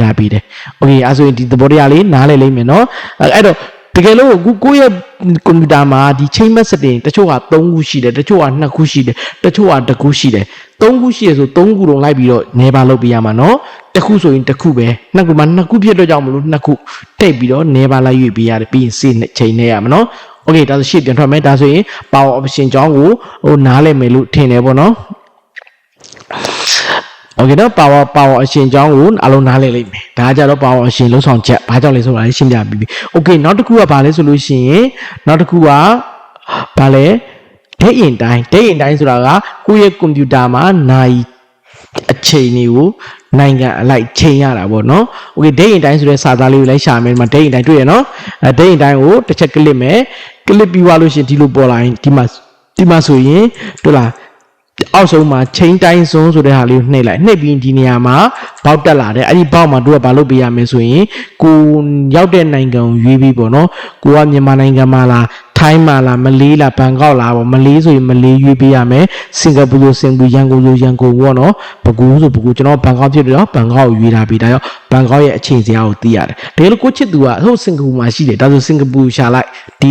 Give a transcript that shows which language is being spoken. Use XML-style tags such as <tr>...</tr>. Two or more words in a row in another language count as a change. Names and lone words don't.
<my>ထားပြီးတယ် okay အဲ့ဆိုရင်ဒီသဘောတရားလေးနားလည်လိမ့်မယ်နော်အဲ့တော့တကယ်လို့ကိုယ့်ရဲ့ကွန်ပျူတာမှာဒီ</my> <en>chain map setting</en> <my>တချို့က3ခုရှိတယ်တချို့က2ခုရှိတယ်တချို့က1ခုရှိတယ်3ခုရှိရဆို3ခုလုံးလိုက်ပြီးတော့နေပါလုပ်ပေးရမှာနော်တစ်ခုဆိုရင်တစ်ခုပဲနှစ်ခုမှ2ခုဖြစ်တော့ကြောင့်မလို့2ခုတိတ်ပြီးတော့နေပါလိုက်ရွေးပေးရတယ်ပြီးရင်စေချိန်နေရမှာနော် okay ဒါဆိုရှေ့ပြန်ထွက်မယ်ဒါဆိုရင်</my> <en>power option</en> <my>ကြောင်းကိုနားလည်မယ်လို့ထင်တယ်ပေါ့နော် Okay နော် power အရှင်ကြောင်းကိုအလုံးနားလည်လိမ့်မယ်ဒါကြတော့ power အရှင်လုံးဆောင်ချက်ဘာကြောင့်လဲဆိုတာရှင်းပြပြီးပြီ Okay နောက်တစ်ခုကဘာလဲ ဆိုလို့ရှိရင်နောက်တစ်ခုကဘာလဲ</my> <en>date in time</en> <my>ဆိုတာကကိုယ့်ရဲ့ကွန်ပျူတာမှာနိုင်အချိန်တွေကိုနိုင်ငံအလိုက်ချိန်ရတာပေါ့နော် Okay</my> <en>date in time</en> <my>ဆိုတဲ့စာသားလေးကိုလိုက်ရှာမယ်ဒီမှာ</my> <en>date in time</en> <my>တွေ့ရနော်</my> <en>date in time</en> <my>ကိုတစ်ချက်ကလစ်မယ်ကလစ်ပြီးသွားလို့ရှိရင်ဒီလိုပေါ်လာရင်ဒီမှာဆိုရင်တွေ့လားအောက်ဆုံးမှာချိန်တိုင်းစွန်းဆိုတဲ့ဟာလေးကိုနှိပ်လိုက်နှိပ်ပြီးဒီနေရာမှာပေါက်တက်လာတယ်အဲ့ဒီ ပေါက်မှာတို့ကဘာလုပ်ပေးရမလဲဆိုရင်ကိုရောက်တဲ့နိုင်ငံကိုရွေးပြီးပေါ့နော်ကိုကမြန်မာနိုင်ငံမှာလားထိုင်းမှာလားမလေးလားဘန်ကောက်လားပေါ့မလေးဆိုရင်မလေးရွေးပေးရမယ်စင်ကာပူဆိုစင်ကာပူရန်ကုန်ဆိုရန်ကုန်ပေါ့နော်ဘကူဆိုဘကူကျွန်တော်ဘန်ကောက်ဖြစ်တယ်နော်ဘန်ကောက်ကိုရွေးထားပြီးဒါကြောင့်ဘန်ကောက်ရဲ့အချိန်စရာကိုသိရတယ်ဒါလို့ကိုချစ်သူကဟိုစင်ကာပူမှာရှိတယ်ဒါဆိုစင်ကာပူရှာလိုက်ဒီ</my>